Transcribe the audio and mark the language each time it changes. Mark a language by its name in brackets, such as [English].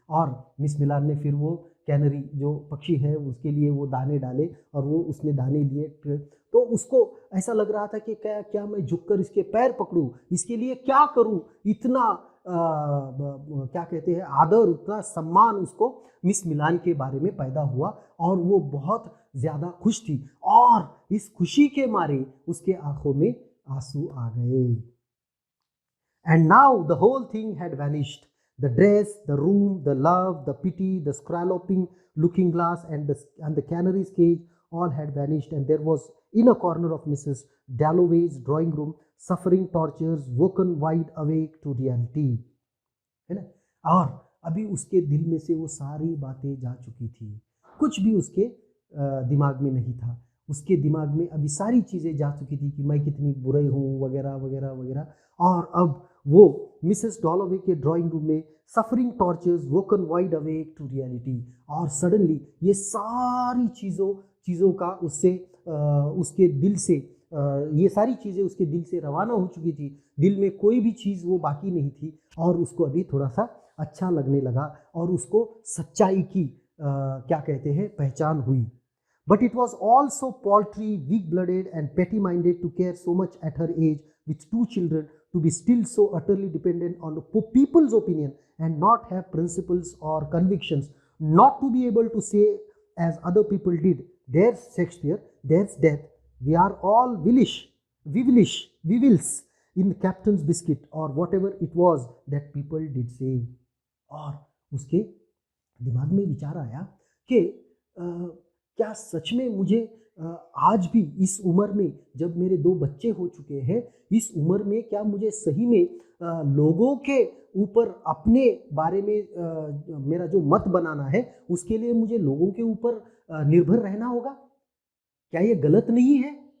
[Hindi] और मिस मिलान ने फिर वो कैनरी जो पक्षी है उसके लिए वो दाने डाले, और वो उसने दाने लिए, तो उसको ऐसा लग रहा था कि क्या मैं झुककर इसके पैर पकड़ूं, इसके लिए क्या करूं, इतना क्या कहते हैं आदर, उतना सम्मान उसको मिस मिलान के बारे में पैदा हुआ, और वो बहुत ज़्यादा खुश थी, और इस खुशी के मारे उसके आंखों में आंसू आ गए. [English] And now the whole thing had vanished. The dress, the room, the love, the pity, the scalloping looking glass, and the canary's cage all had vanished, and there was in a corner of Mrs. Dalloway's drawing room suffering tortures, woken wide awake to reality. [Hindi] है ना. और अभी उसके दिल में से वो सारी बातें जा चुकी थी, कुछ भी उसके दिमाग में नहीं था। उसके दिमाग में अभी सारी चीज़ें जा चुकी थी कि मैं कितनी बुरी हूँ वगैरह वगैरह वगैरह। और अब वो मिसेस डॉलोवे के ड्राइंग रूम में [English] suffering tortures woken wide awake to reality, [Hindi] और सडनली ये सारी चीज़ों का उसके दिल से ये सारी चीज़ें उसके दिल से रवाना हो चुकी थी। दिल में कोई भी चीज़ वो बाकी नहीं थी, और उसको अभी थोड़ा सा अच्छा लगने लगा, और उसको सच्चाई की क्या कहते हैं पहचान हुई। [English] But it was all so paltry, weak-blooded and petty-minded to care so much at her age with 2 children, to be still so utterly dependent on the people's opinion and not have principles or convictions, not to be able to say as other people did, there's Shakespeare, there's death, we are all we wills in the captain's biscuit, or whatever it was that people did say. [Hindi] और उसके दिमाग में विचार आया कि क्या सच में मुझे आज भी इस उम्र में, जब मेरे 2 बच्चे हो चुके हैं, इस उम्र में क्या मुझे सही में लोगों के ऊपर अपने बारे में मेरा जो मत बनाना है उसके लिए मुझे लोगों के ऊपर निर्भर रहना होगा? क्या ये गलत नहीं है?